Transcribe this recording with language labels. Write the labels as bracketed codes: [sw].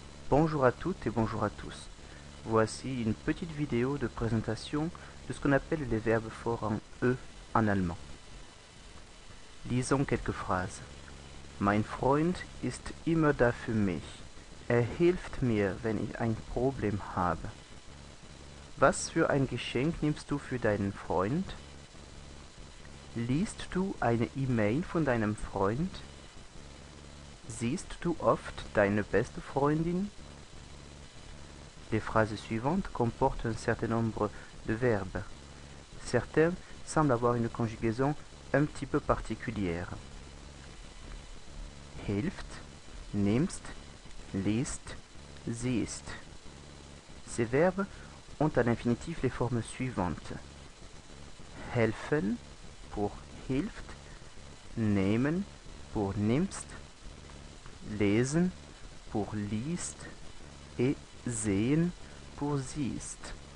[fr] Bonjour à toutes et bonjour à tous. Voici une petite vidéo de présentation de ce qu'on appelle les verbes forts en E en allemand. Lisons quelques phrases. [de] Mein Freund ist immer da für mich. Er hilft mir, wenn ich ein Problem habe. Was für ein Geschenk nimmst du für deinen Freund? Liest du eine E-Mail von deinem Freund? Siehst du oft deine beste Freundin? [fr] Les phrases suivantes comportent un certain nombre de verbes. Certains semblent avoir une conjugaison un petit peu particulière. [de] Hilft, nimmst, liest, siehst. [fr] Ces verbes ont à l'infinitif les formes suivantes. Helfen pour hilft, nehmen pour nimmst, lesen pour liest et sehen pour siehst.